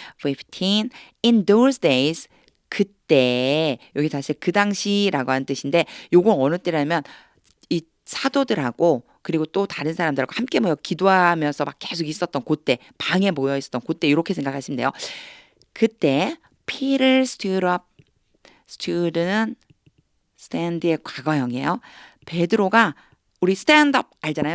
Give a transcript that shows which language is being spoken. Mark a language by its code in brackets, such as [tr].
[en] 15. In those days [ko] 그때 여기 다시 그 당시라고 하는 뜻인데 요건 어느 때라면 이 사도들하고 그리고 또 다른 사람들하고 함께 모여 기도하면서 막 계속 있었던 그때 방에 모여 있었던 그때 이렇게 생각하시면 돼요. 그때 [en] Peter stood up. [ko] stood는 stand의 과거형이에요. 베드로가 우리 stand up 알잖아요.